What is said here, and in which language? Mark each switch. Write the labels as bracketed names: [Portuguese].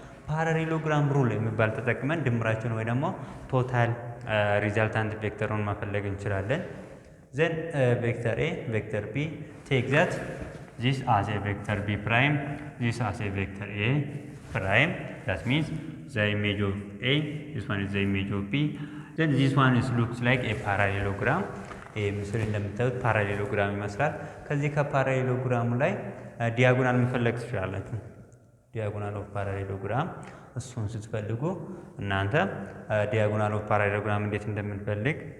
[Amharic] ፓራሌሎግራም ሩል የሚባል ተጠቅመን ድምራቸውን ወይ ደግሞ ቶታል ሪዛልታንት ቬክተሩን መፈለግ እንችላለን። ዘን ቬክተር ኤ ቬክተር ቢ ቴግዛት [English] this as a vector b prime, this as a vector a prime. That means the image of a, this one is the image of b. Then this one looks like a parallelogram. [Amharic] ምስል እንደምታዩት ፓራሌሎግራም ይመስላል። ከዚህ ከፓራሌሎግራሙ ላይ ዲያጎናል መፈለግ ትችላላችሁ። ዲያጎናል ኦፍ ፓራሌሎግራም እሱን ስትፈልጉ እናንተ ዲያጎናል ኦፍ ፓራሌሎግራም እንዴት እንደምንፈልግ